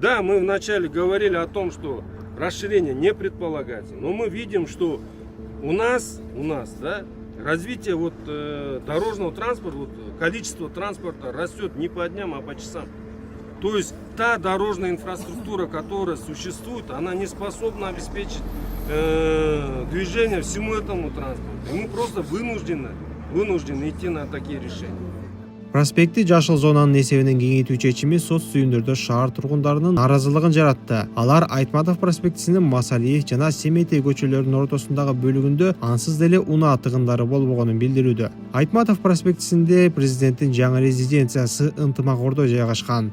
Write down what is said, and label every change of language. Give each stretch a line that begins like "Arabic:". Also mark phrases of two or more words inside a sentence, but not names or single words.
Russian: Да, мы вначале говорили о том, что расширение не предполагается, но мы видим, что у нас, развитие дорожного транспорта, количество транспорта растет не по дням, а по часам. То есть та дорожная инфраструктура, которая существует, она не способна обеспечить движение всему этому транспорту. И мы просто вынуждены идти на такие решения.
Kyrgyz: Проспекти жашыл зонанын эсебинен кеңейтүү чечими сот сүйүндөрдө шаар тургундарынын нааразылыгын жаратты. Алар Айтматов проспектисинин Масалиев жана Семетей көчөлөрүнүн ортосундагы бөлүгүндө ансыз деле унаа тыгындары болбогонун билдирүүдө. Айтматов проспектисинде президенттин жаңы резиденциясы Ынтымак Ордо жайгашкан.